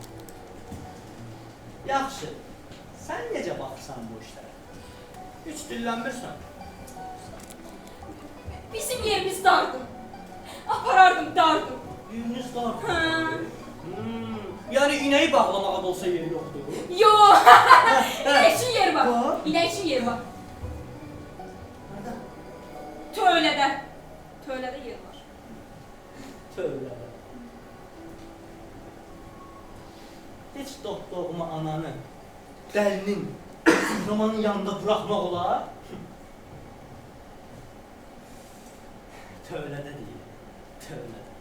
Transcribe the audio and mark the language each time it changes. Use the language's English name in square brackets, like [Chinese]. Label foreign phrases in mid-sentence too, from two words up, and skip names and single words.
[Azerbaijani] Yaxşı. Sən necə baxırsan bu işlərə? Heç dillənmirsən. Bizim yerimiz dardı. Aparardım dardı. Biriniz var. Ha. Yəni inəyi bağlamağa da olsa yeri yoxdur. Yo. [Turkish] İnek için yer var. Var. İnek için yer var. Nerede? [Azerbaijani] Tövlədə. Tövlədə yer var. Tövlə. Heç doğma ananı, dəlinin, romanın yanında buraxmaq olar? Tövlədə deyil. Tövlədə.